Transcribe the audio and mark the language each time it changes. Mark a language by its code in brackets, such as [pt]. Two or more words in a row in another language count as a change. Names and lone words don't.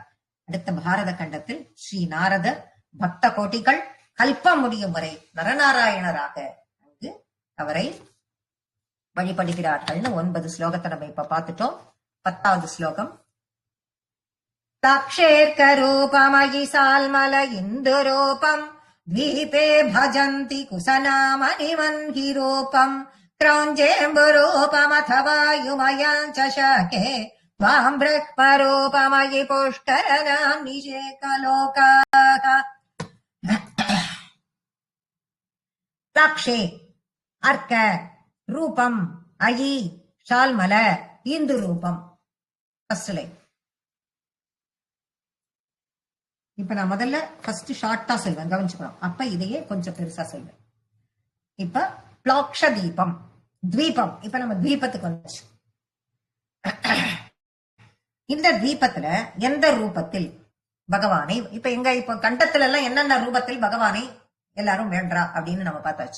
[ta] அடுத்த பாரத கண்டத்தில் ஸ்ரீ நாரதர் பக்த கோட்டிகள் கல்பம் முடியும் வரை நரநாராயணராக அங்கு அவரை வழிபடுகிறார்கள்னு 9 ஸ்லோகத்தை நம்ம இப்ப பார்த்துட்டோம். [sa] 10வது ஸ்லோகம். ताक्षेर्करूपमयि शाल्मल इन्दुरूपम् द्वीपे भजन्ति कुसनामनिवन्हि रूपम् क्रौञ्जेम्बुरूपमथ वायुमयम् च शके त्वाम् ब्रह्मरूपमयि पुष्करणाम् निषेकलोकाः. ताक्षे अर्क रूपम् अयि शाल्मल इन्दु रूपम्. [en] first line. [ta] இப்ப நான் முதல்ல ஃபர்ஸ்ட் ஷார்ட்டா சொல்வேன், கவனிச்சுக்கணும். அப்ப இதையே கொஞ்சம் பெருசா சொல்வேன். இப்ப பிளாக்ஷ தீபம், தீபம். இப்ப நம்ம தீபத்துக்கு வந்துச்சு. இந்த தீபத்துல எந்த ரூபத்தில் பகவானை, இப்ப கண்டத்துல எல்லாம் என்னென்ன ரூபத்தில் பகவானை எல்லாரும் வேண்டா அப்படின்னு நம்ம பார்த்தாச்சு.